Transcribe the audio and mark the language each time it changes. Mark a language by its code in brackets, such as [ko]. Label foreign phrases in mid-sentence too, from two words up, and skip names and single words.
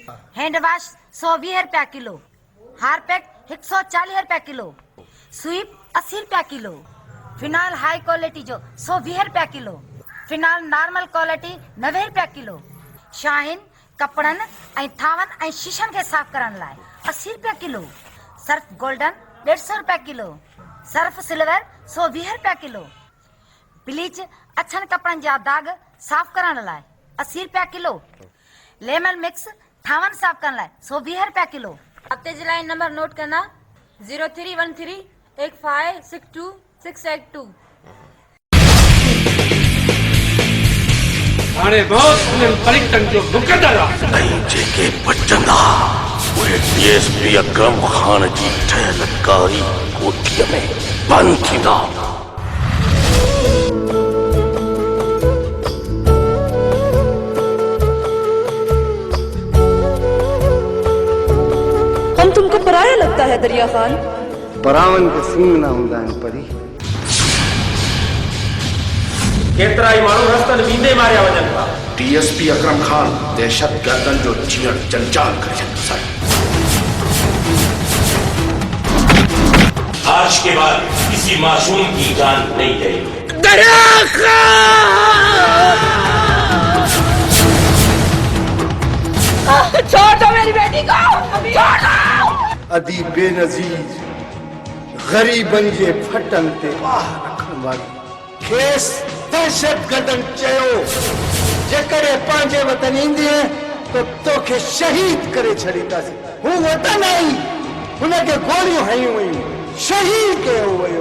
[sd] हैंड वॉश 120 रुपया किलो, हार्पिक 140 रुपया किलो, स्वीप 80 रुपया किलो, फिनाइल [en] high quality [sd] जो 120 रुपया किलो, फिनाइल [en] normal quality [sd] 90 रुपया किलो, शाहीन कपड़नि ऐं थावनि ऐं शीशनि खे साफ़ करण लाइ 80 रुपया किलो, सर्फ गोल्डन 150 रुपया किलो, सर्फ सिल्वर 120 रुपया किलो, ब्लीच अछनि कपड़नि जा दाग साफ़ करण लाइ 80 रुपया किलो, लेमन मिक्स थावनि साफ़ करण लाइ 120 रुपया किलो। हफ्ते जे लाइ [en] number note [sd] करना 0313 8562 682। हाणे बहुत परीक्षण जो मुकदर आहे जेके बचंदा उहे डीएसपी अकरम खान जी ठहियल कारी कोठीअ में बंदि थींदा। [ur] ہم تم کو پرایا لگتا ہے دریا خان? [sd] परावन के सिंह ना हूंदा आहिनि परी। केतिरा ई माण्हू रस्तनि वींदे मारिया वञनि था। डीएसपी अकरम खान दहशत गर्दन जो जीअण जंजाल करे छॾियो साईं। [ur] آج کے بعد کسی معصوم کی جان نہیں جائے گی. दरिया खान چھوڑ دو میری بیٹی کو، چھوڑ دو. [sd] अदी बेनजीर गरीबन जे फटन ते आह रखण वाली खेस दहशत गर्दन चयो, जेकरे पंहिंजे वतन ईंदे तो तोखे शहीद करे छॾींदासीं। हू वतन आई, हुनखे गोलियूं हयूं वयूं, शहीद कयो वियो।